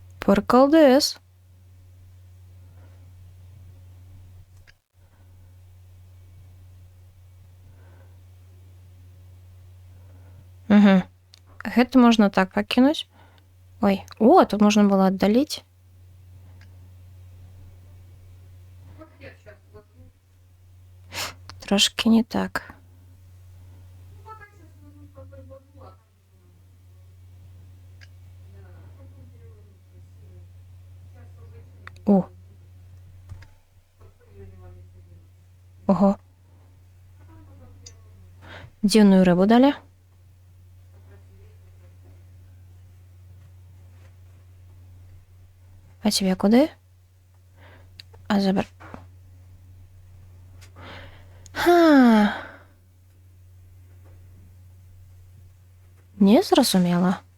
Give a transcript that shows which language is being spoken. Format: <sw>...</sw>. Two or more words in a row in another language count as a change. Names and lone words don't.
<ru>Приколдес. Угу.</ru> <be>Гэта можна так пакінуць. Ой, о, тут можна было аддаліць.</be> <uk>Трошки не так. О. Ого.</uk> <be>Дзіўную рыбу далі.</be> <uk>А тебе куди? А забер. Ха. Не зрозуміла.</uk>